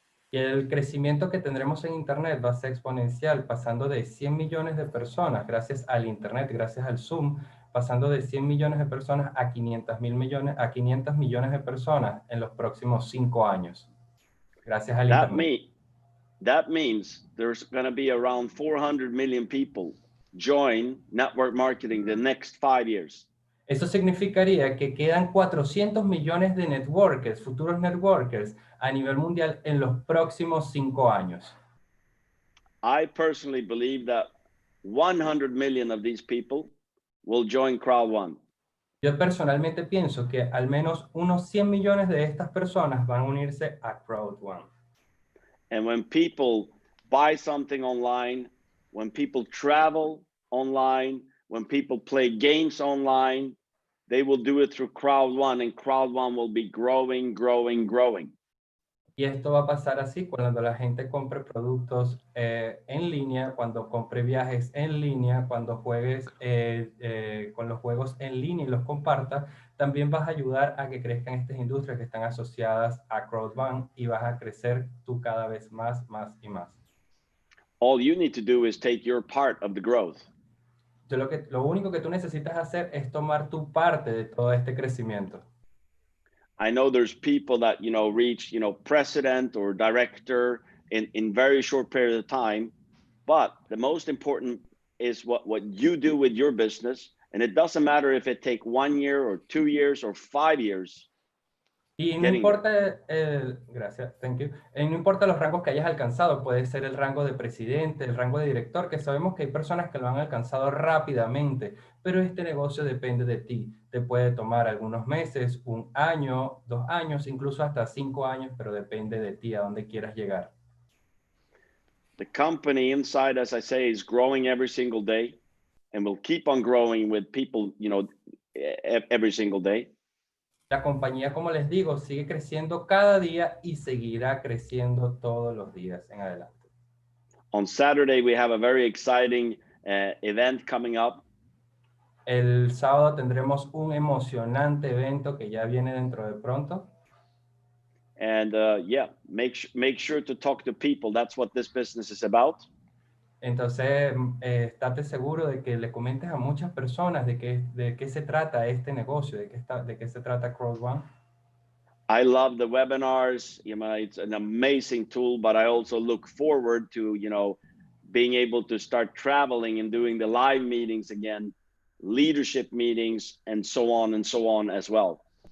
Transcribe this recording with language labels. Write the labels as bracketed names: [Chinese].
[Spanish] Y el crecimiento que tendremos en Internet va a ser exponencial, pasando de 100 millones de personas gracias al Internet, gracias al Zoom, pasando de 100 millones de personas a 500 millones de personas en los próximos 5 años, gracias al Internet. [English] That means there's going to be around 400 million people join network marketing the next 5 years. [Spanish] Eso significaría que quedan 400 millones de networkers, futuros networkers, a nivel mundial en los próximos 5 años. [English] I personally believe that 100 million of these people will join Crowd1. [Spanish] Yo personalmente pienso que al menos unos 100 millones de estas personas van a unirse a Crowd1. [English] And when people buy something online, when people travel online, when people play games online, they will do it through Crowd1, and Crowd1 will be growing, growing, growing. [Spanish] Y esto va a pasar así cuando la gente compre productos en línea, cuando compre viajes en línea, cuando juegues con los juegos en línea y los comparta, también vas a ayudar a que crezcan estas industrias que están asociadas a Crowd1 y vas a crecer tú cada vez más, más y más. [English] All you need to do is take your part of the growth. [Spanish] Lo único que tú necesitas hacer es tomar tu parte de todo este crecimiento. [English] I know there's people that, you know, reach, you know, president or director in very short period of time, but the most important is what you do with your business. And it doesn't matter if it take 1 year or 2 years or 5 years. [Spanish] Y no importa, gracias, [English] thank you. [Spanish] No importa los rangos que hayas alcanzado, puede ser el rango de presidente, el rango de director, que sabemos que hay personas que lo han alcanzado rápidamente, pero este negocio depende de ti. Te puede tomar algunos meses, 1 año, 2 años, incluso hasta 5 años, pero depende de ti a dónde quieras llegar. [English] The company inside, as I say, is growing every single day and will keep on growing with people, you know, every single day. [Spanish] La compañía, como les digo, sigue creciendo cada día y seguirá creciendo todos los días en adelante. [English] On Saturday, we have a very exciting event coming up. [Spanish] El sábado tendremos un emocionante evento que ya viene dentro de pronto. [English] And yeah, make sure to talk to people. That's what this business is about. [Spanish] Entonces, estate seguro de que le comentes a muchas personas de qué se trata este negocio, de qué se trata Crowd1. [English] I love the webinars. You know, it's an amazing tool, but I also look forward to, you know, being able to start traveling and doing the live meetings again, leadership meetings, and so on as well.